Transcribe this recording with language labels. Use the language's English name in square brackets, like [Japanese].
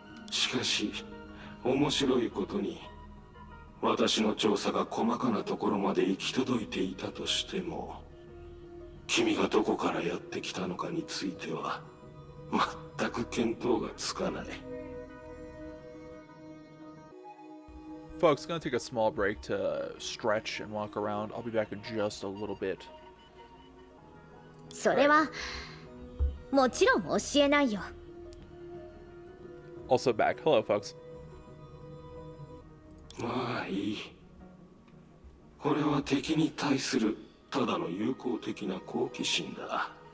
[Japanese] しかし面白いことに、私の調査が細かなところまで行き届いていたとしても、君がどこからやってきたのかについては全く見当がつかない。 [English] Folks, gonna take a small break to stretch and walk around. I'll be back in just a little bit. [Japanese] それはもちろん教えないよ。 [English] Also back. Hello, folks. [Japanese] まあいい。これは敵に対するただの友好的な好奇心だ。